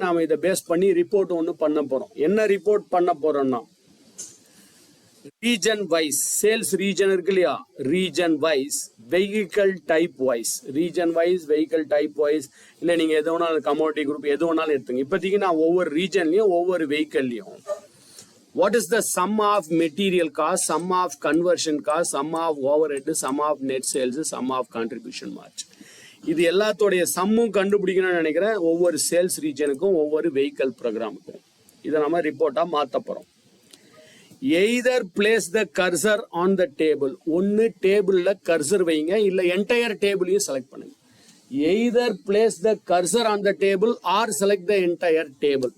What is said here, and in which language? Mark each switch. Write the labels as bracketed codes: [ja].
[ta] நாம இதை பேஸ் பண்ணி ரிப்போர்ட் ஒன்று பண்ண போறோம். என்ன ரிப்போர்ட் பண்ண போறோம்னா, ரீஜன் வைஸ், சேல்ஸ் ரீஜன் இருக்கு இல்லையா, region wise, vehicle type wise, region wise, vehicle type wise, இல்லை நீங்க எது வேணாலும் கமோடிட்டி குரூப் எது வேணாலும் எடுத்துங்க. இப்போதைக்கு நான் ஒவ்வொரு ரீஜன்லையும் ஒவ்வொரு வெஹிக்கல்லையும் [en] what is the sum of material cost, sum of conversion cost, sum of overhead, sum of net sales, sum of contribution margin, [ta] இது எல்லாத்தோடைய சம்மும் கண்டுபிடிக்கணும்னு நினைக்கிறேன். ஒவ்வொரு சேல்ஸ் ரீஜனுக்கும் ஒவ்வொரு வெஹிக்கல் ப்ரோக்ராமுக்கும் இதை நம்ம ரிப்போர்ட்டா மாற்ற போறோம். [en] either place the cursor on the table, [ta] ஒன்னு டேபிள்ல கர்சர் வைங்க, இல்ல என்டையர் டேபிளையும் செலக்ட் பண்ணுங்க. [en] Either place the cursor on the table or select the entire table.